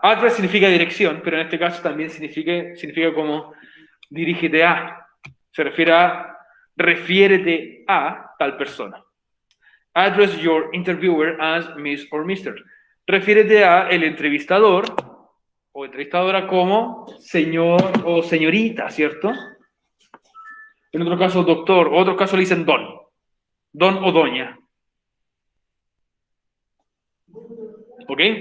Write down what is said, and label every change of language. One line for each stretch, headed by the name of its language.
Spanish: Address significa dirección, pero en este caso también significa como dirígete a. Se refiere a refiérete a tal persona.
English: Address your interviewer as Miss or Mr.
Spanish: Refiérete a el entrevistador o entrevistadora como señor o señorita, ¿cierto? En otro caso, doctor. O otro caso le dicen don. Don o doña. ¿Ok?